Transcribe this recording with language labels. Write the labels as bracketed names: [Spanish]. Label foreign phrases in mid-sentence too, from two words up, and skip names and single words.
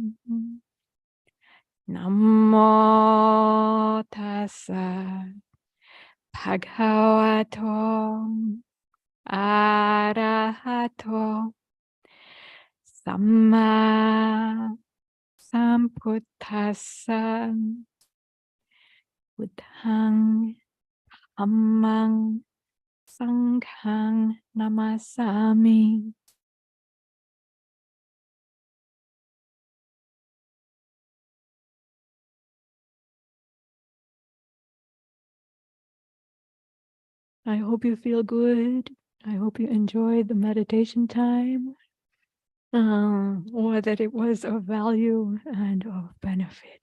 [Pali] Namo tassa bhagavato arahato samma sambuddhassa. Buddhang dhammang sanghang namasami. [English] I hope you feel good. I hope you enjoyed the meditation time, or that it was of value and of benefit.